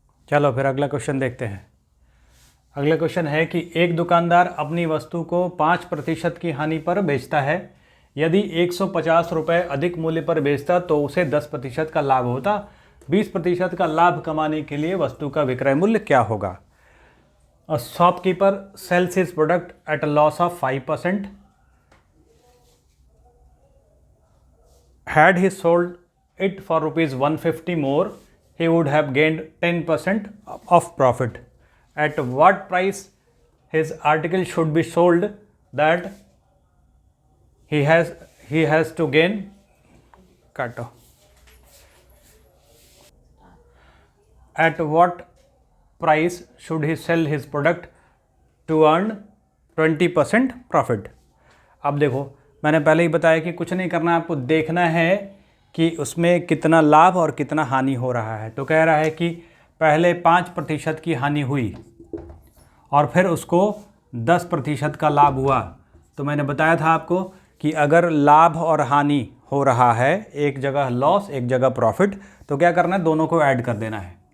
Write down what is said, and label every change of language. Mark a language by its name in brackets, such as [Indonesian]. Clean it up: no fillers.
[Hindi] चलो फिर अगला क्वेश्चन देखते हैं। अगला क्वेश्चन है कि एक दुकानदार अपनी वस्तु को 5% की हानि पर बेचता है। यदि 150 रुपये अधिक मूल्य पर बेचता तो उसे 10% का लाभ होता। 20% का लाभ कमाने के लिए वस्तु का विक्रय मूल्य क्या होगा? [English] A shopkeeper sells his product at a loss of 5%. Had he sold it for rupees 150 more, he would have gained 10% of profit. At what price his article should be sold that he has to gain [Hindi] काटो [English] at what price should he sell his product to earn 20% profit? [Hindi] अब देखो, मैंने पहले ही बताया कि कुछ नहीं करना है, आपको देखना है कि उसमें कितना लाभ और कितना हानि हो रहा है। तो कह रहा है कि पहले 5% की हानि हुई और फिर उसको 10% का लाभ हुआ। तो मैंने बताया था आपको कि अगर लाभ और हानि हो रहा है, एक जगह लॉस एक जगह प्रॉफिट, तो क्या करना है, दोनों को ऐड कर देना है।